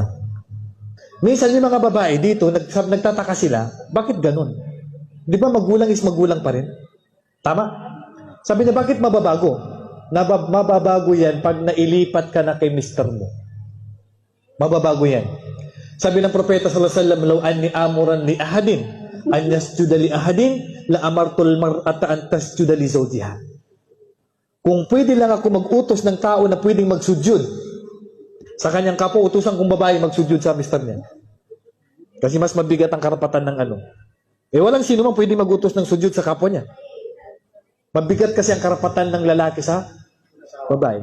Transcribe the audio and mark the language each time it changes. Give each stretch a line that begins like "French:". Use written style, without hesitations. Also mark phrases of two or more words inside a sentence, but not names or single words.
Filipino: Minsan yung mga babae dito, nagtataka sila, bakit ganun? Di ba magulang is magulang pa rin? Tama? Sabi niya, bakit mababago? Mababago yan pag nailipat ka na kay mister mo. Mababago yan. Sabi ng propeta
Arabic: صلى الله عليه وسلم, "لو أني آمرا لأحد أن يسجد لأحد لأمرت المرأة أن تسجد لزوجها."
Filipino: Kung pwede lang ako mag-utos ng tao na pwedeng magsujud sa kanyang kapwa, utusan kong babae magsujud sa mister niya. Kasi mas mabigat ang karapatan ng ano. Walang sino man pwedeng mag-utos ng sujud sa kapwa niya. Mabigat kasi ang karapatan ng lalaki sa babae.